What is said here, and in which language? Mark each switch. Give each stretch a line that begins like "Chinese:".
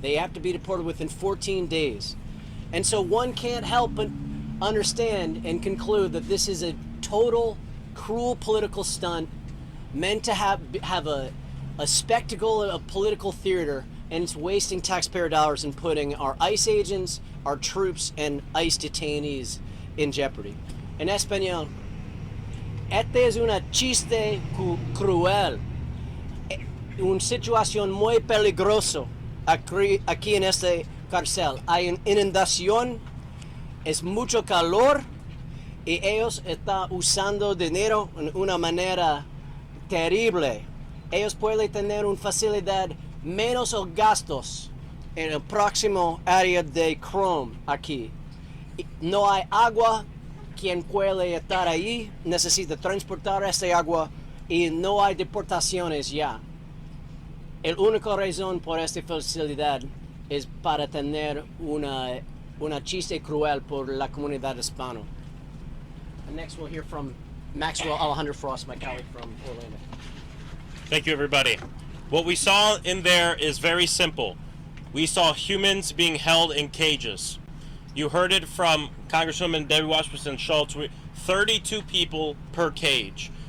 English: They have to be deported within 14 days. And so one can't help but understand and conclude that this is a total cruel political stunt meant to have a spectacle of political theater, and it's wasting taxpayer dollars and putting our ICE agents, our troops, and ICE detainees in jeopardy.
Spanish: En español, este es una chiste cruel, una situación muy peligrosa aquí en este cárcel. Hay una inundación, es mucho calor, y ellos están usando dinero en una manera terrible. Ellos pueden tener una facilidad menos gastos en el próximo área de Chrome aquí. No hay agua. Quien puede estar ahí necesita transportar esta agua y no hay deportaciones ya. La única razón por esta facilidad es para tener una chiste cruel por la comunidad hispana.
English: And next we'll hear from Maxwell Alejandro Frost, my colleague from Orlando. Thank you, everybody. What we saw in there is very simple. We saw humans being held in cages. You heard it from Congresswoman Debbie Wasserman Schultz. 32 people per cage.